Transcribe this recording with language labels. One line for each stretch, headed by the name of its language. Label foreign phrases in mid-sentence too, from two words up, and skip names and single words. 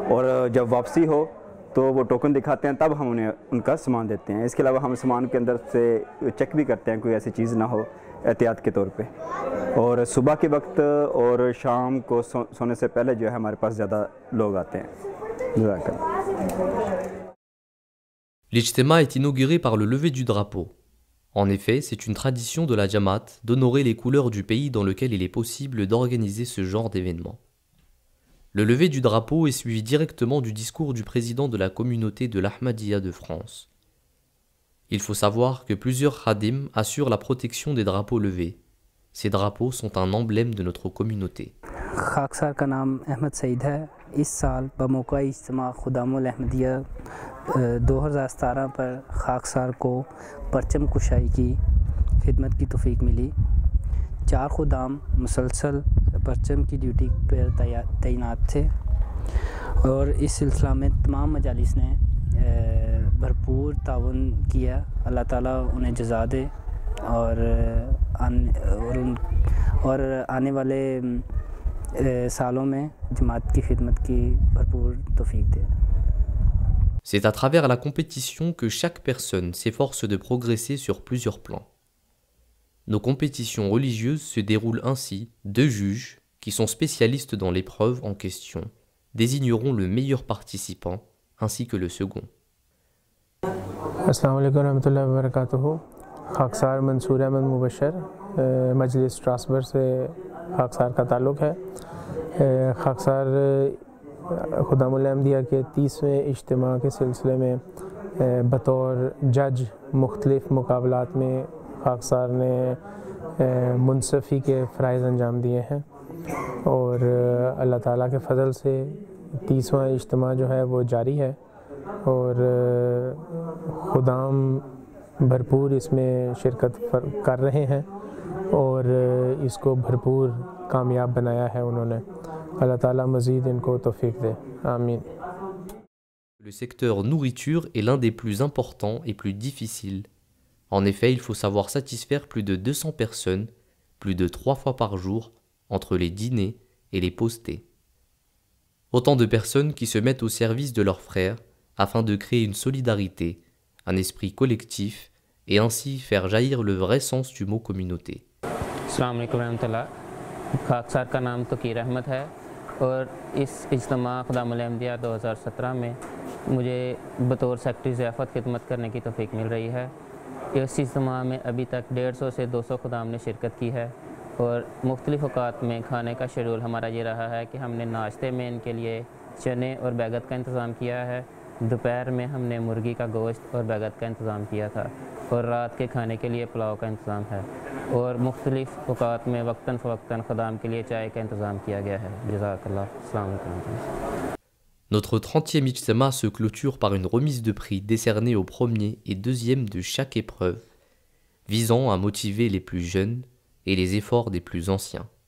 Urdu: اور جب واپسی ہو تو وہ ٹوکن دکھاتے ہیں، تب ہم انہیں ان کا سامان دیتے ہیں. اس کے علاوہ ہم سامان کے اندر سے چیک بھی کرتے ہیں کوئی ایسی چیز نہ ہو احتیاط کے طور پہ. اور صبح کے وقت اور شام کو سونے سے پہلے جو ہے ہمارے پاس زیادہ لوگ آتے ہیں.
French: L'Ijtema est inauguré par le lever du drapeau. En effet, c'est une tradition de la Jamaat d'honorer les couleurs du pays dans lequel il est possible d'organiser ce genre d'événement. Le lever du drapeau est suivi directement du discours du président de la communauté de l'Ahmadiyya de France. Il faut savoir que plusieurs khadim assurent la protection des drapeaux levés. Ces drapeaux sont un emblème de notre communauté.
Urdu: خاکسار کا نام احمد سعید ہے۔ اس سال بموقع اجتماع خدام الاحمدیہ 2017 پر خاکسار کو پرچم کشائی کی خدمت کی توفیق ملی. 4 خدام مسلسل پرچم کی ڈیوٹی پر تعینات تھے اور اس سلسلہ میں تمام مجالس نے بھرپور تعاون کیا. اللہ تعالیٰ انہیں جزا دے اور آنے والے سالوں میں جماعت کی خدمت کی بھرپور توفیق دے.
French: C'est à travers la compétition que chaque personne s'efforce de progresser sur plusieurs plans. Nos compétitions religieuses se déroulent ainsi. 2 juges, qui sont spécialistes dans l'épreuve en question, désigneront le meilleur participant ainsi que le second.
Arabic: السلام عليكم رحمة الله و بركاته.
Urdu: خاکسار منصور احمد مبشر، مجلس سٹراسبرگ سے خاکسار کا تعلق ہے. خاکسار خدام الاحمدیہ کے 30ویں اجتماع کے سلسلے میں بطور جج مختلف مقابلات میں خاکسار نے منصفی کے فرائض انجام دیے ہیں اور اللہ تعالیٰ کے فضل سے 30واں اجتماع جو ہے وہ جاری ہے اور خدام بھرپور اس میں شرکت کر رہے ہیں اور اس کو بھرپور کامیاب بنایا ہے انہوں نے. اللہ تعالیٰ مزید ان کو توفیق دے، آمین.
French: Le secteur nourriture est l'un des plus importants et plus difficiles. En effet, il faut savoir satisfaire plus de 200 personnes, plus de 3 fois par jour, entre les dîners et les poster. Autant de personnes qui se mettent au service de leurs frères afin de créer une solidarité, un esprit collectif et ainsi faire jaillir le vrai sens du mot communauté.
Arabic: السلام عليكم رحمة الله.
Urdu: خاکسار کا نام تکیر احمد ہے اور اس اجتماع خدام الاحمدیہ 2017 میں مجھے بطور سیکرٹری ضیافت خدمت کرنے کی توفیق مل رہی ہے. اس اجتماع میں ابھی تک 150 سے 200 خدام نے شرکت کی ہے اور مختلف اوقات میں کھانے کا شیڈول ہمارا یہ رہا ہے کہ ہم نے ناشتے میں ان کے لیے چنے اور بینگن کا انتظام کیا ہے، دوپہر میں ہم نے مرغی کا گوشت اور بینگن کا انتظام کیا تھا اور رات کے کھانے کے لیے پلاؤ کا انتظام ہے اور مختلف اوقات میں وقتاً فوقتاً خدام کے لیے چائے کا انتظام کیا گیا ہے.
Arabic: جزاك الله۔ السلام عليكم.
French: Notre 30e Ijtima se clôture par une remise de prix décernée aux premiers et deuxièmes de chaque épreuve, visant à motiver les plus jeunes et les efforts des plus anciens.